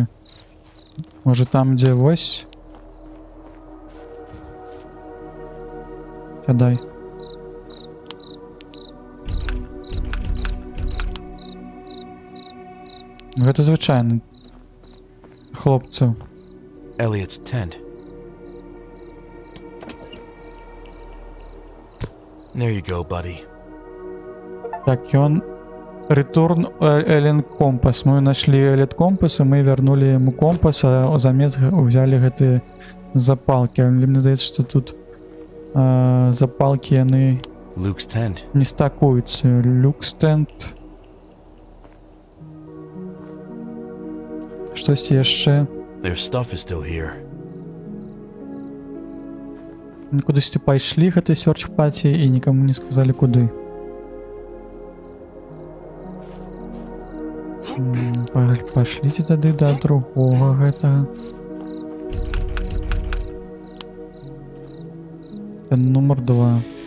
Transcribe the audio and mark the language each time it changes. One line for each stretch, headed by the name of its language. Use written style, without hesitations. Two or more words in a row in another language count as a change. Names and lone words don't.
Belarusian: Можа там, дзе вось. Сядай. Гэта звычайны хлопцаў.
English: Elliot's tent. There you go, buddy.
Belarusian: Так, ён ретурн Элен компас. Мы нашли Элет компас, і мы вярнулі яму компас, а замест взялі гэтыя запалкі. Але мне здаецца, што тут запалкі яны
English: Luke's tent.
Belarusian: не стакуюцца.
English: Luke's tent.
Belarusian: Штосьці яшчэ.
English: Their stuff is still here.
Belarusian: Кудысьці пайшлі гэтай сёрч-паці і нікаму не сказалі куды. Пашліце тады да другога гэтага. Нумар 2.